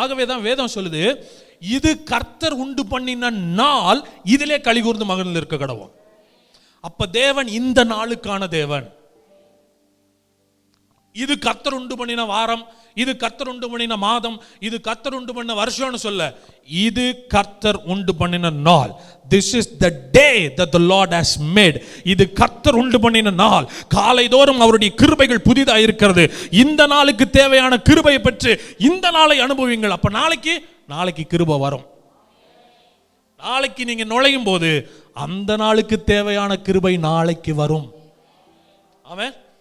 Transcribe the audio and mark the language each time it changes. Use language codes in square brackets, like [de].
[ta] ஆகவே தான் வேதம் சொல்லுது, இது கர்த்தர் உண்டு பண்ணின நாள், இதிலே களிகூர்ந்து மகிழ்ந்து இருக்க கடவும். அப்ப தேவன் இந்த நாளுக்கான தேவன். இது கர்த்தர் உண்டு பண்ணின வாரம், இது கர்த்தர் உண்டு பண்ணின மாதம், இது கர்த்தர் உண்டு பண்ணின வருஷம்னு சொல்ல, இது கர்த்தர் உண்டு பண்ணின நாள். [en] This is the day that the Lord has made. [ta] இது கர்த்தர் உண்டு பண்ணின நாள். காலைதோறும் அவருடைய கிருபைகள் புதிதாக இருக்கிறது. இந்த நாளுக்கு தேவையான கிருபையை பெற்று இந்த நாளை அனுபவிங்கள். அப்ப நாளைக்கு கிருபை வரும். நாளைக்கு நீங்க நுழையும் போது அந்த நாளுக்கு தேவையான கிருபை நாளைக்கு வரும். ஆமென்.